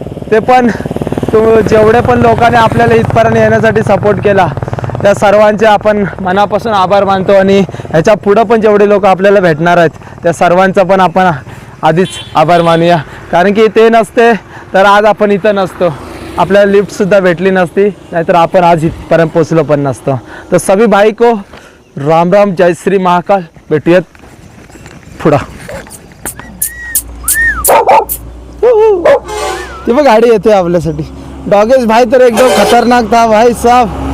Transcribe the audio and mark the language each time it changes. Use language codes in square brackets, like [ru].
[mr] ते पण जेवढे पण लोकांनी आपल्याला इथपर्यंत येण्यासाठी सपोर्ट केला त्या सर्वांचे आपण मनापासून आभार मानतो. आणि ह्याच्या पुढं पण जेवढे लोक आपल्याला भेटणार आहेत त्या सर्वांचा पण आपण आधीच आभार मानूया. कारण की ते नसते तर आज आपण इथं नसतो, आपल्याला लिफ्टसुद्धा भेटली नसती, नाहीतर आपण आज इथपर्यंत पोचलो पण नसतो. [hi] तर सभी भाई को राम राम, जय श्री महाकाल. [mr] भेटूयात पुढं. ती बघ गाडी येते आपल्यासाठी. [hi] डॉगेश भाई [mr] तर एकदम खतरनाक [hi] था भाई साहब.